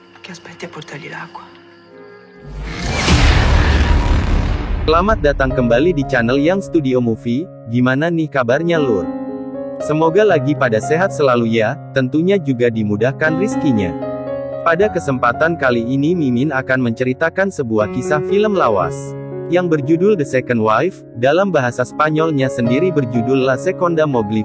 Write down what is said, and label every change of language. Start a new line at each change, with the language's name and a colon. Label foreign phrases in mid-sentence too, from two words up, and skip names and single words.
Italian: aspetti a portargli l'acqua.
Indonesian: Selamat datang kembali di channel Yang Studio Movie. Gimana nih kabarnya lur? Semoga lagi pada sehat selalu ya, tentunya juga dimudahkan rizkinya. Pada kesempatan kali ini Mimin akan menceritakan sebuah kisah film lawas yang berjudul The Second Wife, dalam bahasa Spanyolnya sendiri berjudul La Seconda Moglie.